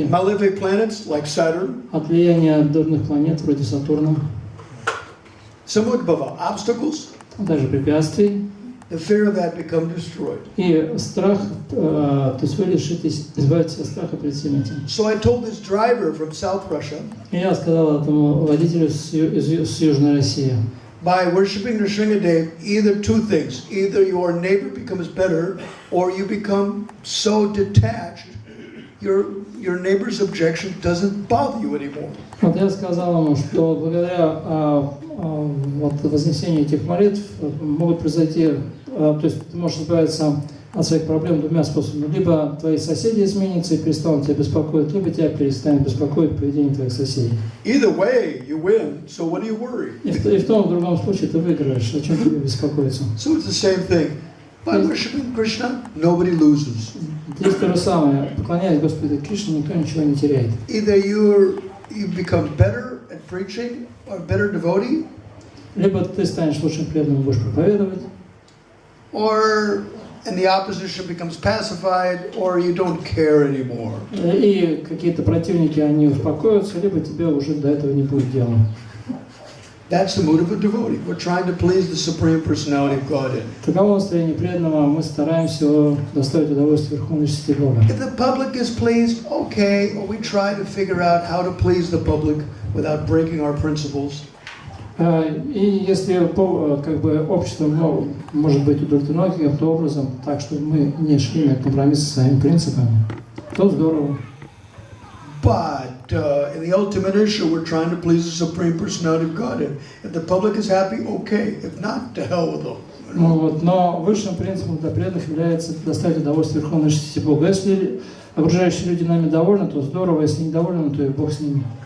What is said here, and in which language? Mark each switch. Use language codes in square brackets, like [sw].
[en] malefic planets like Saturn, [ru] от влияния дурных планет вроде Сатурна, [en] samudbhava, obstacles, [ru] а также препятствий, [en] the fear of that become destroyed. [ru] И страх, то есть вы лишитесь, избавитесь от страха перед всем этим. [en] So I told this driver from South Russia, [ru] И я сказал этому водителю с Южной России, [en] by worshiping Nrsingadev, either two things. Either your neighbor becomes better, or you become so detached, your neighbor's objection doesn't bother you anymore. [ru] Вот я сказал ему, что благодаря вот вознесению этих молитв могут произойти, то есть ты можешь избавиться от своих проблем двумя способами. Либо твои соседи изменятся и перестанут тебя беспокоить, либо тебя перестанет беспокоить поведение твоих соседей. [en] Either way, you win, so what do you worry? [ru] И в том и в другом случае ты выиграешь, о чем тебе беспокоиться. [en] So it's the same thing. By worshiping Krishna, nobody loses. [ru] Здесь то же самое. Поклоняясь Господу Кришне, никто ничего не теряет. [en] Either you become better at preaching, or better devotee, [ru] Либо ты станешь лучшим преданным, будешь проповедовать, [en] or and the opposition becomes pacified, or you don't care anymore. [ru] и какие-то противники, они успокоятся, либо тебе уже до этого не будет дела. [en] That's the mood of a devotee. We're trying to please the Supreme Personality of Godhead. [ru] Таково настроение преданного, мы стараемся доставить удовольствие Верховной Личности Бога. [en] If the public is pleased, okay, or we try to figure out how to please the public without breaking our principles. [ru] И если как бы общество может быть удовлетворено каким-то образом, так что мы не шли на компромисс со своими принципами, то здорово. [en] But in the ultimate issue, we're trying to please the Supreme Personality of Godhead. If the public is happy, okay. If not, to hell with them. [ru] Но высшим принципом для преданных является доставить удовольствие Верховной Личности Бога. Если окружающие люди нами довольны, то здорово. Если недовольны, то и Бог с ними.